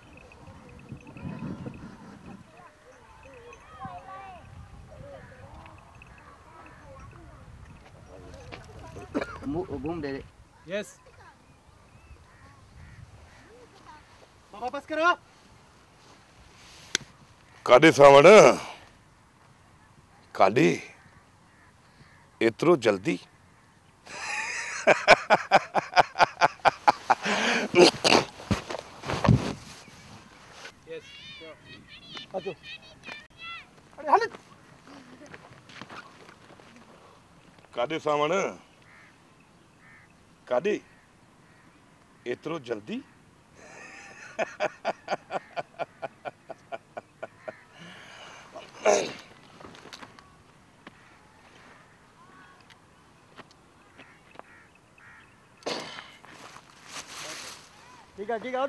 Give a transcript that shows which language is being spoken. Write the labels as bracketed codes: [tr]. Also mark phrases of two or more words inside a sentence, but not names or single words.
[hi] घूम दे दे। [en] यस [hi] बाबा बस करो [sd] काॾे सावण काॾे एतिरो जल्दी [en] यस [sd] अचो अरे हल काॾे सावण काॾे एतिरो जल्दी [hi] ठीक है आओ तो